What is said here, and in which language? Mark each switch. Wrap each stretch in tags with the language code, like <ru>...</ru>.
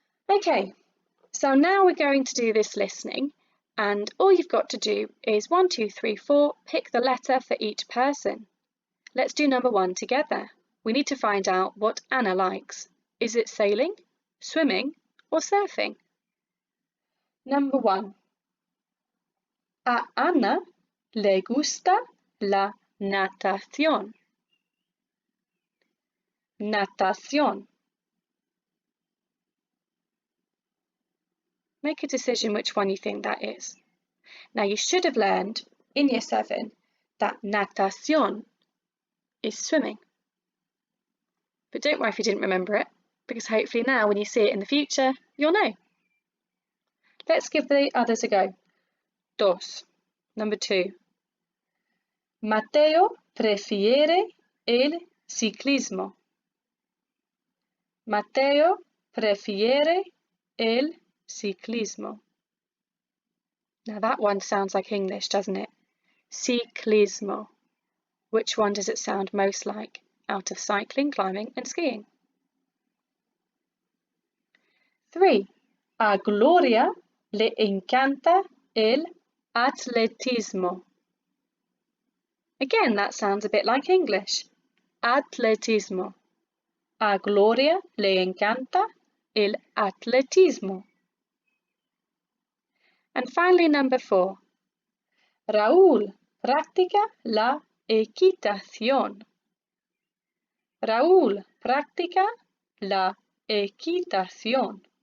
<en>Okay, so now we're going to do this listening, and all you've got to do is 1, 2, 3, 4, pick the letter for each person. Let's do number 1 together. We need to find out what Anna likes. Is it sailing, swimming, or surfing? Number 1.</en> <es>A Ana le gusta la natación. Natación.</es> <en>Make a decision which one you think that is. Now you should have learned in Year 7 that natación is swimming. But don't worry if you didn't remember it, because hopefully now when you see it in the future, you'll know. Let's give the others a go. 2. Number 2.</en> <es>Mateo prefiere el ciclismo. Mateo prefiere el ciclismo.</es> <en>Now that one sounds like English, doesn't it? Ciclismo. Which one does it sound most like out of cycling, climbing and skiing? 3.</en> <es>A Gloria le encanta el atletismo.</es> <en>Again, that sounds a bit like English.</en> <es>Atletismo. A Gloria le encanta el atletismo.</es> <en>And finally, number 4.</en> <es>Raúl practica la equitación. Raúl practica la equitación.</es>